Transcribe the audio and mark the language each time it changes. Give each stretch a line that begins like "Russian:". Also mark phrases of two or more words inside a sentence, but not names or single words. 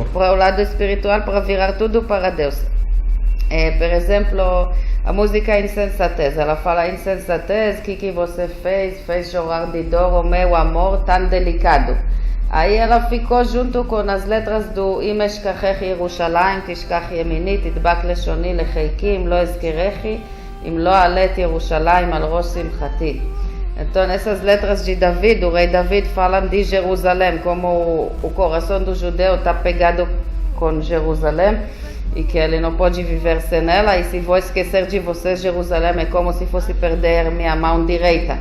Portuguese: Para o lado espiritual, para virar tudo para Deus. Por exemplo, a música Insensatez, ela fala: insensatez, que você fez chorar de dor o meu amor tão delicado. Aí ela ficou junto com as letras do
Hebrew: אם אשכחך ירושלים תשכח ימיני תדבק לשוני לחכי אם לא אזכרכי אם לא אעלה את ירושלים על ראש שמחתי.
Portuguese: Então essas letras de David, o rei David, falam de Jerusalém, como o coração do judeu está pegado com Jerusalém e que ele não pode viver sem ela, e se vou esquecer de você, Jerusalém, é como se fosse perder minha mão direita.